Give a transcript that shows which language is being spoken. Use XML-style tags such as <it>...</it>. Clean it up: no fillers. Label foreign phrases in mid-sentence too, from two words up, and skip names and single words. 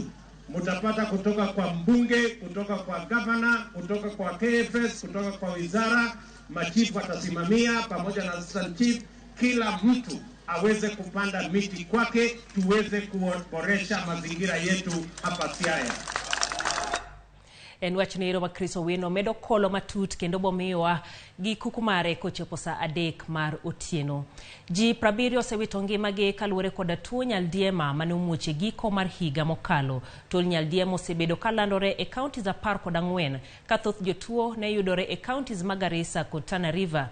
<sw>Mutapata kutoka kwa mbunge, kutoka kwa governor, kutoka kwa KFS, kutoka kwa wizara, machifu watasimamia pamoja na</sw> <en>assistant chief,</en> <sw>kila mtu aweze kupanda miti kwake, tuweze kuboresha mazingira yetu hapa Siaya.</sw> <luo>En wachnero wa Kristo wino medo kolo matut kendo bomiwa gi kukumare kochopo sa adek mar otieno. Ji 70 osewito ngimagi kaluwore koda tuo nyaldiema mane omuoche giko mar higa mokalo. Tuo nyaldiema osebedo kalandore e counties 14 ka thoth jotuo ne yudore e counties mag Garissa kod Tana River.</luo>